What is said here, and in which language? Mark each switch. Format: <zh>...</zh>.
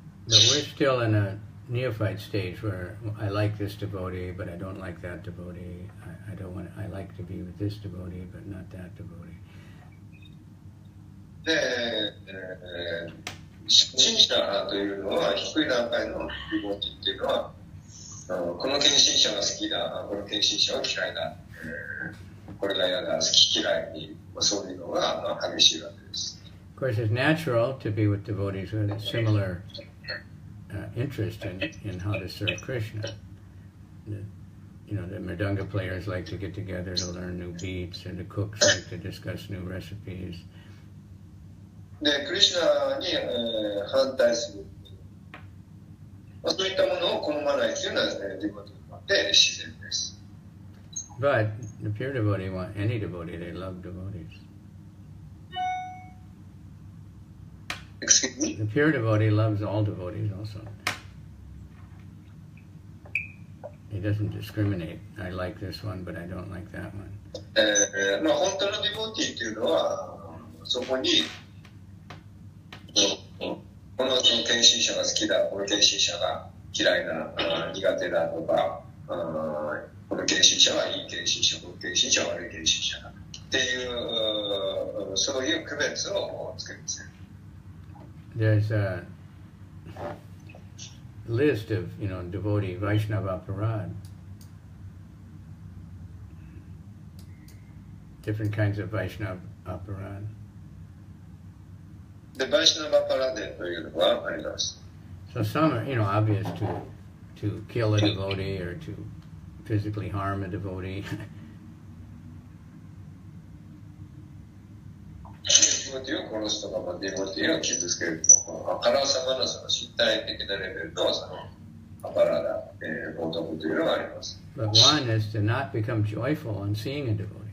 <en>But we're still in a neophyte stage where I like this devotee, but I don't like that devotee. I like to be with this devotee, but not that devotee.</en> <ja>で、初心者というのは低い段階のディボティっていうのは、この献身者が好きだ、この献身者は嫌いだ、これが嫌だ、好き嫌いに、そういうのが激しいわけです。</ja> <en>Of course, it's natural to be with devotees with a similar interest in how to serve Krishna. the mridanga players like to get together to learn new beats, and the cooks like to discuss new recipes.</en> <ja>で、クリシュナに、反対する。そういったものを好まないというのはですね、ディボティにとって自然です。</ja> <en>But the pure devotee want any devotee, they love devotees. Excuse me? The pure devotee loves all devotees also. He doesn't discriminate. I like this one, but I don't like that one.</en> <ja>まあ本当のディボティっていうのは、そこに、この献身者が好きだ、この献身者が嫌いだ、苦手だとか、この献身者はいい献身者、この献身者は悪い献身者だっていう、そういう区別をつけるんですね。</ja> <en>There's a list of, devotee Vaishnava Parad. Different kinds of Vaishnava Parad.</en> <ja>で、バイシナバパラデというのがあります。</ja> <en>So some are, obvious to kill a devotee or to physically harm a devotee.</en> <ja>ディボティを殺すとか、ディボティを傷つけるとか、あからさまなその身体的なレベルのそのアパラダ、冒涜というのがあります。</ja> <en>But one is to not become joyful on seeing a devotee.</en>